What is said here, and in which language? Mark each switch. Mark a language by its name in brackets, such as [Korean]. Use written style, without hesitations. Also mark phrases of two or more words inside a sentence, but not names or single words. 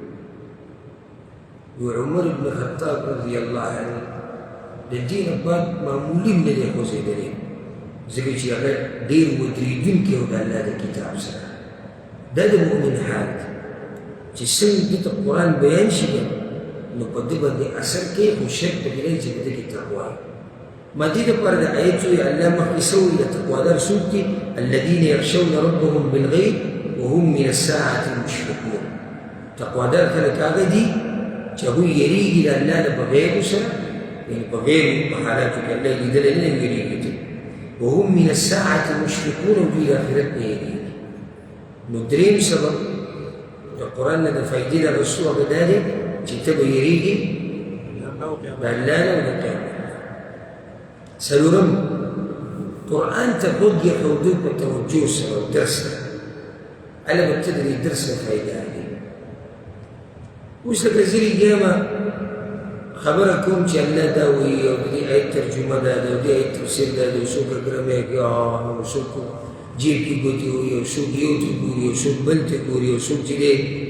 [Pashto] عمر بن خطاب [Arabic] رضی الله عنه [Pashto] د دې نه بعد معمولي نه دی خوځېدلی ځکه چې هغه ډېر ودرېدونکی و د الله د کتاب سره دا د مؤمن حال دی چې څنګه دې ته قرآن بیان شي نو په دې باندې اثر کوي خو شک پکې نه چې په دې کې تقوا ما دې دپاره د آیت وایي الله مخکې څه وایي د تقوادار څوک دي [Arabic] الذین یخشون ربهم بالغیب وهم من الساعة مشفقون [Pashto] تقوادار خلک هغه دي چې هغوی یېرېږي د الله نه په غیبو سره یعنې په غیبو په حالاتو کې الله یې لیدلی نه یېرېږي دي [Arabic] وهم من الساعة مشفقون [Pashto] او دوی د آخرت نه یېرېږي نو درېیم سبب د قرآن نه د فایدې د اخیستو هغه دا دی چې ته به یېرېږي د الله نه او د قیامت څلورم قرآن ته غوږ ایښودل په توجه سره او درس سره هله به ته د دې درس نه فایده اخلې اوس لکه زه ریږیمه خبره کوم چې الله دا وایي او د دې آیت ترجمه ده د دې آیت تفسیر ده د څوک ګرمې کې او څوک جیب کې ګوتې وایي او څوک یو ته ګوري او څوک بل ته ګوري او څوک چې دی